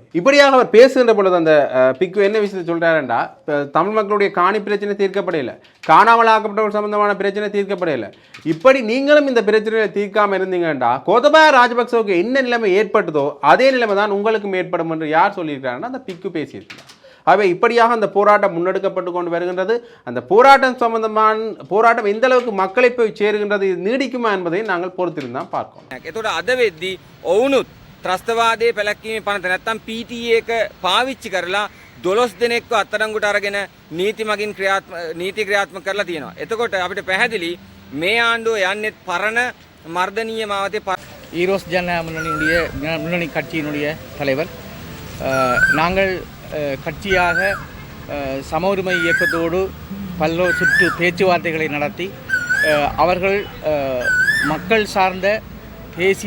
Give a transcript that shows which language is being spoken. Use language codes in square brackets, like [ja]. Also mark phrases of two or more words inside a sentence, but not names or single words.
[ta] இப்படியாக அவர் பேசுகின்ற பொழுது அந்த பிக்கு என்ன விஷயத்தை சொல்கிறாருண்டா, தமிழ் மக்களுடைய காணி பிரச்சனை தீர்க்கப்படையில, காணாமல் ஆக்கப்பட்டவர்கள் சம்பந்தமான பிரச்சனை தீர்க்கப்படையில, இப்படி நீங்களும் இந்த பிரச்சனையை தீர்க்காமல் இருந்தீங்கன்னா கோத்தபாய ராஜபக்சவுக்கு என்ன நிலைமை ஏற்பட்டதோ அதே நிலைமை தான் உங்களுக்கும் ஏற்படும் என்று யார் சொல்லியிருக்கிறாருன்னா அந்த பிக்கு பேசியிருக்கிறார். ஆகவே இப்படியாக அந்த போராட்டம் முன்னெடுக்கப்பட்டு கொண்டு வருகின்றது. அந்த போராட்டம் எந்த அளவுக்கு மக்களை போய் சேருகின்றது, இது நீடிக்குமா என்பதை நாங்கள் பொறுத்திருந்தான் பார்க்கணும். [si] එතකොට අද වෙද්දී ඔවුනුත් ත්‍රස්තවාදයේ පැලැක්වීමේ පනත නැත්තම් PTA එක පාවිච්චි කරලා 12 දෙනෙක්ව අත්අඩංගුවට අරගෙන නීති ක්‍රියාත්මක කරලා තියෙනවා. එතකොට අපිට පැහැදිලි මේ ආණ්ඩුව යන්නේ පරණ මර්ධනීය මාවතේ [ta] ஈரோஸ் ஜன முன்னணி கட்சியினுடைய தலைவர். நாங்கள் கட்சியாக சம உரிமை இயக்கத்தோடு பல்வேறு சுற்று பேச்சுவார்த்தைகளை நடத்தி அவர்கள் மக்கள் சார்ந்த தேசிய